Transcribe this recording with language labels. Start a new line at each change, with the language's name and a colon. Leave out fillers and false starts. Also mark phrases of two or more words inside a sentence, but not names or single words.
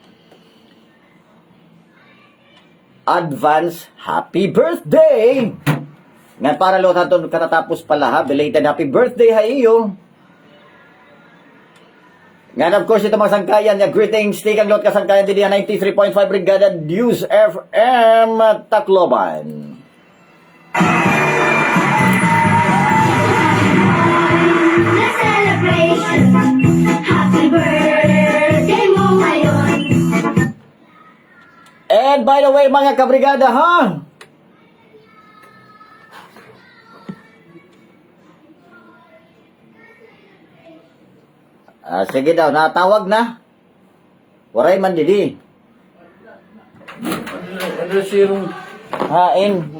English: Advance happy birthday!
Waray: Nga, para lo sa katatapos pala ha,
English: belated happy birthday
Waray: ha iyo. Nga,
English: of course,
Waray: ito mga sangkayan, greetings, tikang lot kasangkayan din 93.5 Brigada News FM Tacloban.
English: The celebration. Happy birthday
Filipino: mo ngayon.
English: And by the way,
Waray: mga kabrigada ha, sige daw, natawag na. Waray man didi. Ano sirong hain?